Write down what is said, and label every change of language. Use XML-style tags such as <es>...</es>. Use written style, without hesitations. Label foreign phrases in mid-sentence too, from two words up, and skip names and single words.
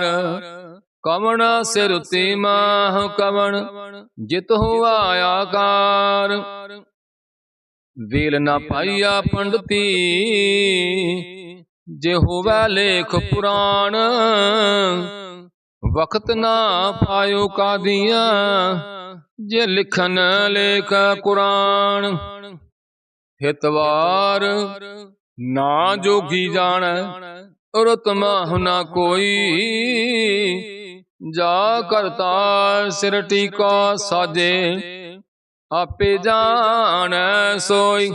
<pa>ਕਵਨ ਸਿਰ ਤੇ ਮਾਹ ਕਵਨ, ਜਿਤ ਹੁਆ ਆਕਾਰ। ਵੇਲ ਨ ਪਾਇਆ ਪੰਡਿਤੀ, ਜੇ ਹੋਵੈ ਲੇਖ ਪੁਰਾਣ। ਵਕਤ ਨਾ ਪਾਯੋ ਕਾਦੀਆ, ਜੇ ਲਿਖਨ ਲੇਖ ਕੁਰਾਨ। ਹਿਤਵਾਰ ਨਾ ਜੋਗੀ ਜਾਣੈ, ਰੁਤ ਮਾਹੁ ਨਾ ਕੋਈ। ਜਾ ਕਰਤਾ ਸਿਰ ਟੀਕਾ ਸਾਜੇ, ਆਪੇ ਜਾਣੈ ਸੋਈ।</pa>